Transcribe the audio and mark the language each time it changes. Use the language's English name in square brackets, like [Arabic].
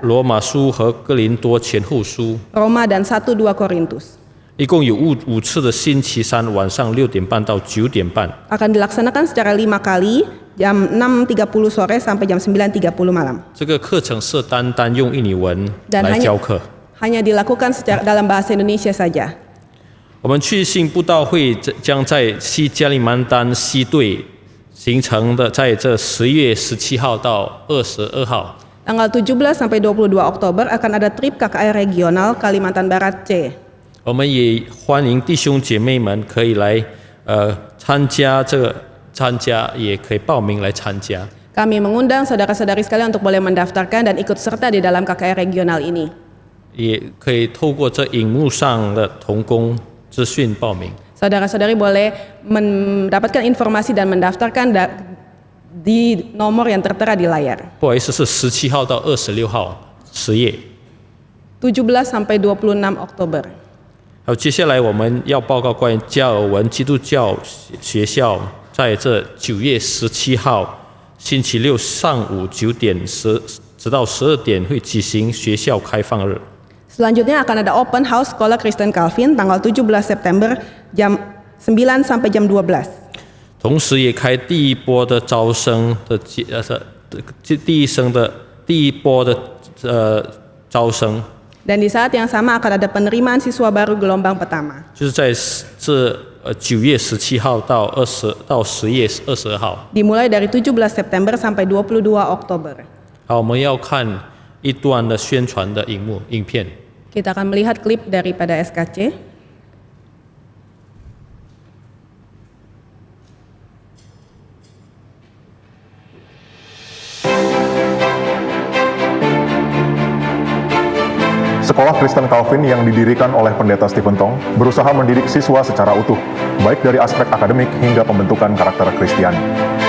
[Chinese] 罗马书和哥林多前后书， [Indonesian] Roma dan 1-2 Korintus. [Chinese] 一共有5次的星期三晚上6点半到9点半。 [Indonesian] Akan dilaksanakan secara 5 kali jam 6.30 sore sampai jam 9.30 malam. [Chinese] 这个课程是单用印尼文 [Indonesian] Dan [Chinese] 来教课。 [Indonesian] hanya dilakukan dalam bahasa Indonesia saja. [Chinese] 我们去信布道会将在西加里曼丹西队形成的，在这11月17号到22号。 [Indonesian] Tanggal 17 sampai 22 Oktober akan ada trip KKR regional Kalimantan Barat C. [Chinese] 我们也欢迎弟兄姐妹们可以来参加，也可以报名来参加。 [Indonesian] Kami mengundang saudara-saudari sekalian untuk boleh mendaftarkan dan ikut serta di dalam KKR regional ini. [Chinese] 也可以透过这荧幕上的同工资讯报名。 [Indonesian] Saudara-saudari boleh mendapatkan informasi dan mendaftarkan di nomor yang tertera di layar. [Chinese] 不好意思，是17号到26号10夜。 [Indonesian] 17 sampai 26 Oktober. [Chinese] 好，接下来我们要报告关于加尔文基督教学校在这9月17号星期六上午9点直到12点会举行学校开放日。 [Indonesian] Selanjutnya akan ada open house Sekolah Kristen Calvin tanggal 17 September jam 9 sampai jam 12. [Chinese] 同时也开第一波的招生的第一波的招生。 [Indonesian] Dan di saat yang sama akan ada penerimaan siswa baru gelombang pertama. [Chinese] 就是在这9月17号到10月22号。 [Indonesian] Dimulai dari 17 September sampai 22 Oktober. [Chinese] 好，我们要看一段的宣传的影片。 [Indonesian] Kita akan melihat klip daripada SKC. Sekolah Kristen Calvin yang didirikan oleh pendeta Stephen Tong berusaha mendidik siswa secara utuh, baik dari aspek akademik hingga pembentukan karakter Kristiani.